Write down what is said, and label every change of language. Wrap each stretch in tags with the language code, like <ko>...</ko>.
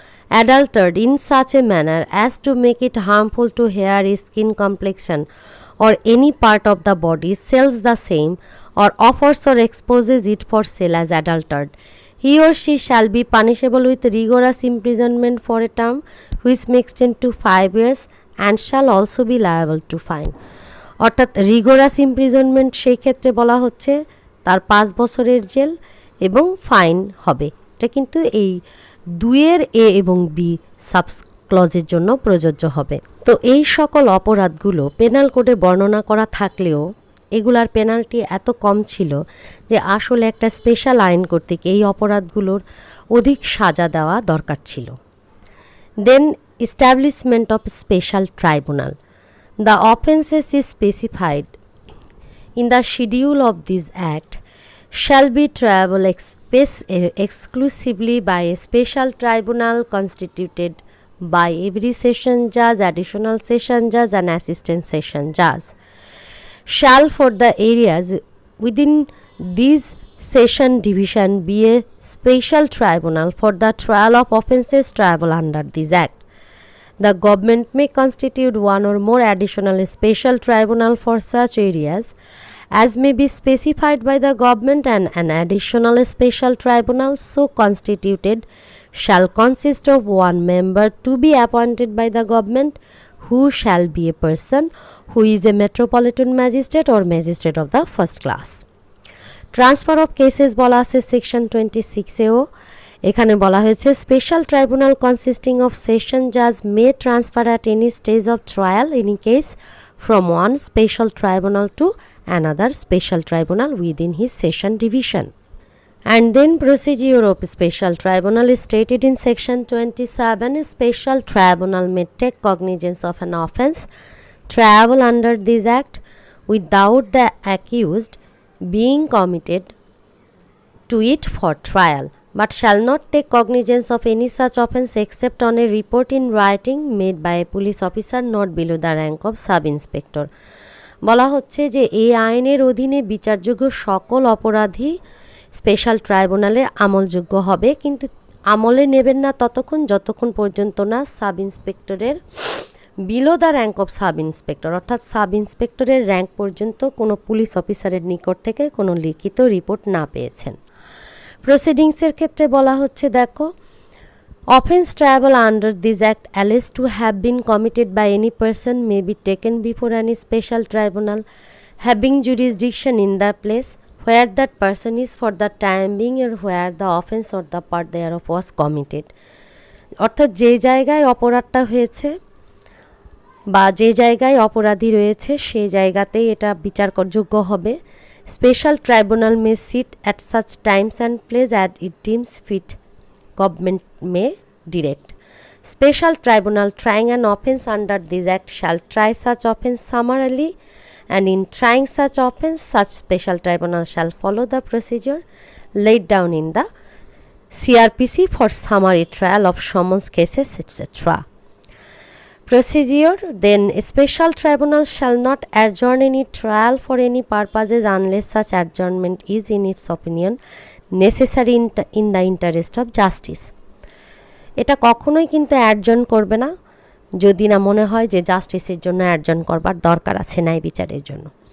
<en>adulterated in such a manner as to make it harmful to hair, skin, complexion or any part of the body, sells the same or offers or exposes it for sale as adulterated, he or she shall be punishable with rigorous imprisonment for a term which may extend to 5 years and shall also be liable to fine.</en> <bn>অর্থাৎ rigorous imprisonment সেই ক্ষেত্রে বলা হচ্ছে তার 5 বছরের jail এবং fine হবে। এটা কিন্তু এই 2 এ এবং বি সাবস ক্লজের জন্য প্রযোজ্য হবে। তো এই সকল অপরাধগুলো পেনাল কোডে বর্ণনা করা থাকলেও এগুলার পেনাল্টি এত কম ছিল যে আসলে একটা স্পেশাল আইন কর্তৃক এই অপরাধগুলোর অধিক সাজা দেওয়া দরকার ছিল।</bn> <en>Then establishment of special tribunal. The offences is specified in the schedule of this Act shall be triable exclusively by a special tribunal constituted by every session judge, additional session judge and assistant session judge. Shall for the areas within this session division be a special tribunal for the trial of offences triable under this Act. The government may constitute one or more additional special tribunal for such areas as may be specified by the government, and an additional special tribunal so constituted shall consist of one member to be appointed by the government, who shall be a person who is a metropolitan magistrate or magistrate of the first class. Transfer of cases</en> <bn>বলা আছে</bn> <en>Section 26 এও।</en> <bn>এখানে বলা হয়েছে</bn> <en>Special tribunal consisting of session Jaaz May transfer at any stage of trial any case from one special tribunal to another special tribunal within his session division. And then procedure of special tribunal is stated in section 27. A special tribunal may take cognizance of an offence travel under this act without the accused being committed to it for trial, but shall not take cognizance of any such offence except on a report in writing made by a police officer not below the rank of sub-inspector.</en> <bn>বলা হচ্ছে যে এই আইনের অধীনে বিচারযোগ্য সকল অপরাধী special ট্রাইব্যুনালের আমলযোগ্য হবে, কিন্তু আমলে নেবেন না ততক্ষণ যতক্ষণ পর্যন্ত না sub ইন্সপেক্টরের below the rank of sub inspector, অর্থাৎ সাব ইন্সপেক্টরের র্যাঙ্ক পর্যন্ত কোনো পুলিশ অফিসারের নিকট থেকে কোনো লিখিত রিপোর্ট না পেয়েছেন। প্রসিডিংসের ক্ষেত্রে বলা হচ্ছে দেখো,</bn> <en>Offence triable under this act allege to have been committed by any person may be taken before any special tribunal having jurisdiction in the place where that person is for the time being or where the offense or the part thereof was committed.</en> <bn>অর্থাৎ যে জায়গায় অপরাধটা হয়েছে বা যে জায়গায় অপরাধী রয়েছে সেই জায়গাতেই এটা বিচারযোগ্য হবে।</bn> <en>Special tribunal may sit at such times and place at it deems fit, government may direct. Special tribunal trying an offence under this act shall try such offence summarily, and in trying such offence such special tribunal shall follow the procedure laid down in the CRPC for summary trial of summons cases etc. Procedure. Then a special tribunal shall not adjourn any trial for any purposes unless such adjournment is in its opinion necessary in the interest of justice.</en> <bn>এটা কখনোই কিন্তু অ্যাডজর্ন করবে না যদি না মনে হয় যে জাস্টিসের জন্য অ্যাডজর্ন করবার দরকার আছে ন্যায় বিচারের জন্য।</bn>